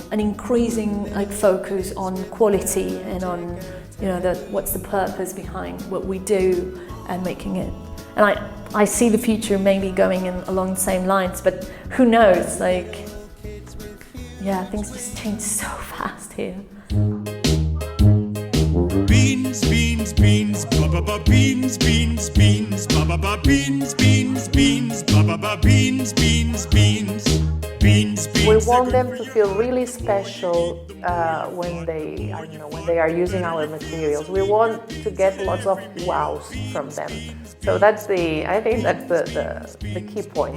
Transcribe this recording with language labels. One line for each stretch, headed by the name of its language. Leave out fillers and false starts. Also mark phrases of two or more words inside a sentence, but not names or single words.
English: An increasing focus on quality and on what's the purpose behind what we do and making it. And I see the future maybe going along the same lines, but who knows? Things just change so fast here. Beans, beans, beans, ba ba ba beans, beans, beans, ba ba ba beans, beans, beans, ba ba ba beans, beans, beans, beans, beans. We want them to feel really special when they are using our materials. We want to get lots of wows from them. So I think that's the key point.